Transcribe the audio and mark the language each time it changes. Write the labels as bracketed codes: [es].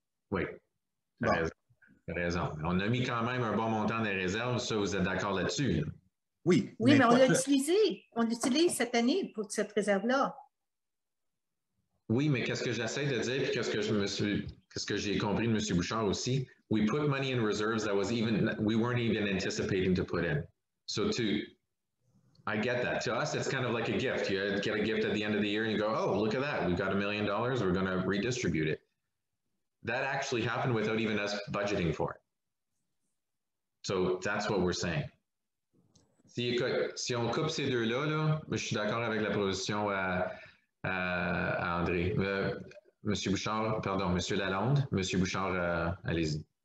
[fr] Oui, tu as raison. On a mis quand même un bon montant des réserves. Ça, vous êtes d'accord là-dessus? Là? Oui. Oui, mais on l'a utilisé. On l'utilise cette année pour cette réserve-là. Oui, mais qu'est-ce que j'essaie de dire, puis qu'est-ce que j'ai compris de M. Bouchard aussi? [en] We put money in reserves that we weren't even anticipating to put in. So I get that. To us, it's kind of like a gift. You get a gift at the end of the year and you go, oh, look at that. We've got $1 million. We're going to redistribute it. That actually happened without even us budgeting for it. So that's what we're saying. [fr] Si on coupe ces deux-là, là, je suis d'accord avec la position à André. Monsieur Bouchard, pardon, Monsieur Lalonde. Monsieur Bouchard, allez-y.